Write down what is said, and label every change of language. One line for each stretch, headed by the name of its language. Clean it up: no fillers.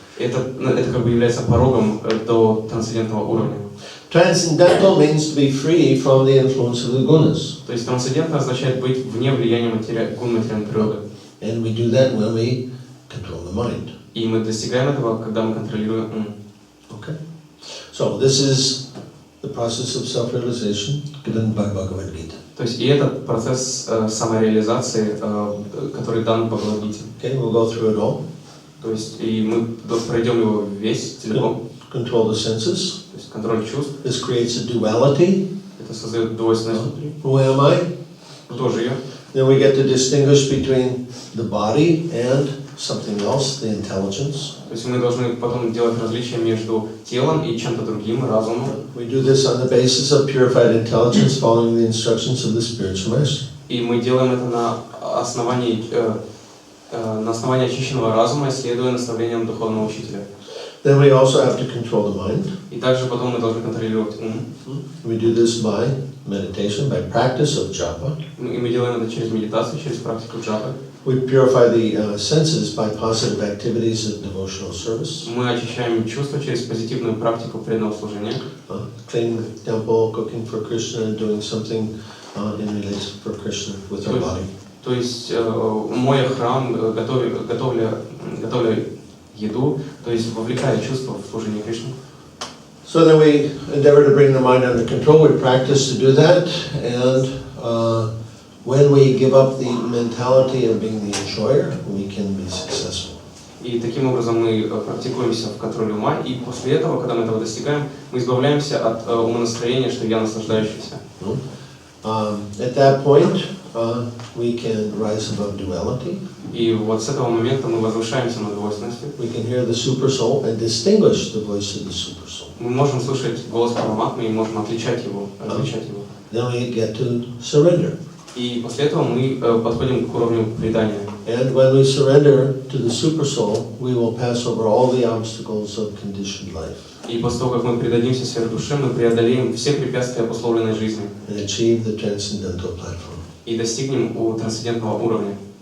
Russian: Это как бы является порогом до трансцендентного уровня.
English: Transcendental means to be free from the influence of the gunas.
Russian: То есть трансцендентно означает быть вне влияния гун материальной природы.
English: And we do that when we control the mind.
Russian: И мы достигаем этого, когда мы контролируем ум.
English: Okay. So this is the process of self-realization given by Bhagavad-Gita.
Russian: То есть и этот процесс самореализации, который дан в Бхагавад-Гите.
English: Okay, we'll go through it all.
Russian: То есть и мы пройдем его весь целиком.
English: Control the senses.
Russian: То есть контроль чувств.
English: This creates a duality.
Russian: Это создает двойственность внутри.
English: Who am I?
Russian: Кто же я?
English: Then we get to distinguish between the body and something else, the intelligence.
Russian: То есть мы должны потом делать различия между телом и чем-то другим, разумом.
English: We do this on the basis of purified intelligence, following the instructions of the spiritual master.
Russian: И мы делаем это на основании очищенного разума, следуя наставлениям духовного учителя.
English: Then we also have to control the mind.
Russian: И также потом мы должны контролировать ум.
English: We do this by meditation, by practice of japa.
Russian: И мы делаем это через медитацию, через практику джапы.
English: We purify the senses by positive activities of devotional service.
Russian: Мы очищаем чувства через позитивную практику преданного служения.
English: Cleaning the temple, cooking for Krishna, and doing something in relation for Krishna with our body.
Russian: То есть, моя храм, готовля еду, то есть вовлекая чувства в служение Кришне.
English: So then we endeavor to bring the mind under control. We practice to do that, and when we give up the mentality of being the enjoyer, we can be successful.
Russian: И таким образом мы практикуемся в контроле ума, и после этого, когда мы этого достигаем, мы избавляемся от умонастроения, что я наслаждающийся.
English: At that point, we can rise above duality.
Russian: И вот с этого момента мы возвышаемся над двойственностью.
English: We can hear the super soul and distinguish the voice of the super soul.
Russian: Мы можем слышать голос Параматмы и можем отличать его, различать его.
English: Then we get to surrender.
Russian: И после этого мы подходим к уровню предания.
English: And when we surrender to the super soul, we will pass over all the obstacles of conditioned life.
Russian: И после того, как мы предадимся сверхдуше, мы преодолеем все препятствия обусловленной жизни.
English: And achieve the transcendental platform.
Russian: И достигнем трансцендентного уровня.